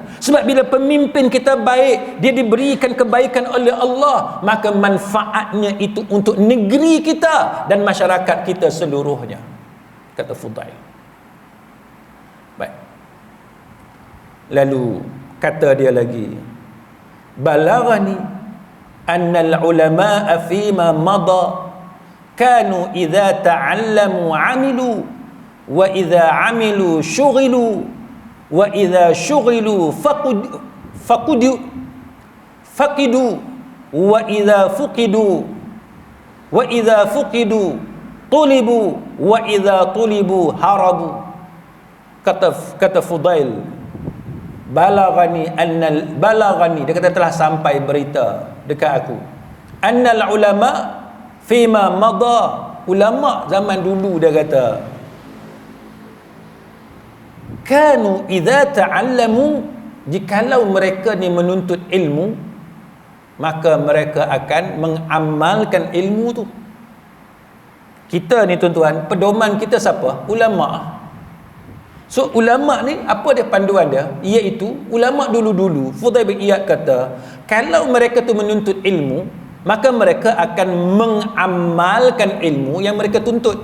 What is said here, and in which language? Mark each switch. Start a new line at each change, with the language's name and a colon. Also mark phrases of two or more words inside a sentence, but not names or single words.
Malay: Sebab bila pemimpin kita baik, dia diberikan kebaikan oleh Allah, maka manfaatnya itu untuk negeri kita dan masyarakat kita seluruhnya, kata Fudail. Baik. Lalu kata dia lagi,
Arabic: "بلغني أن العلماء فيما مضى كانوا إذا تعلموا عملوا وإذا عملوا شغلوا وإذا شغلوا فقدوا وإذا فقدوا طلبوا وإذا طلبوا هربوا."
Malay: Kata Fudail, balaghani, dia kata telah sampai berita dekat aku,
Arabic: أن العلماء فيما مضى,
Malay: ulama zaman dulu, dia kata,
Arabic: كانوا إذا تعلموا,
Malay: jikalau mereka ni menuntut ilmu, maka mereka akan mengamalkan ilmu tu. Kita ni, tuan-tuan, pedoman kita siapa? Ulama. So ulama ni apa dia panduan dia? Iaitu ulama dulu-dulu, Fudail bin Iyad kata, kalau mereka tu menuntut ilmu, maka mereka akan mengamalkan ilmu yang mereka tuntut.